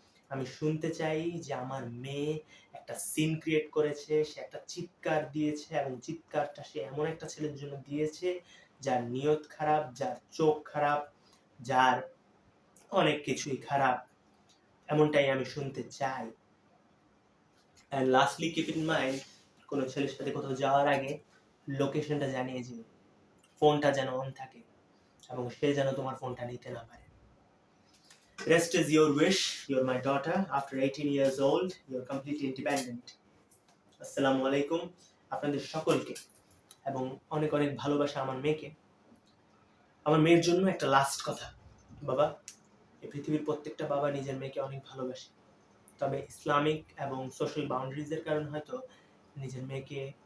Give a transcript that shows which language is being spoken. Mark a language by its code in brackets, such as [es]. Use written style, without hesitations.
[bn] আমি শুনতে চাই যে আমার মেয়ে একটা সিন ক্রিয়েট করেছে, সে একটা চিৎকার দিয়েছে এবং চিৎকারটা সে এমন একটা ছেলের জন্য দিয়েছে যার নিয়ত খারাপ, যার চোখ খারাপ, যার অনেক কিছুই খারাপ। এমনটাই আমি শুনতে চাই। [en] And lastly, keep in mind, [bn] কোনো ছেলের সাথে কোথাও যাওয়ার আগে লোকেশনটা জানিয়ে দিও, ফোনটা যেন অন থাকে এবং সে যেন তোমার ফোনটা নিতে না পারে। [en] Rest is your wish. You're my daughter. After 18 years old, you're completely independent. [bn] আসসালামু আলাইকুম আপনাদের সকলকে, এবং অনেক অনেক ভালোবাসা আমার মেয়েকে। আমার মেয়ের জন্য একটা লাস্ট কথা, বাবা, এই পৃথিবীর প্রত্যেকটা বাবা নিজের মেয়েকে অনেক ভালোবাসে, তবে ইসলামিক এবং সোশ্যাল বাউন্ডারিজের কারণে হয়তো নিজের মেয়েকে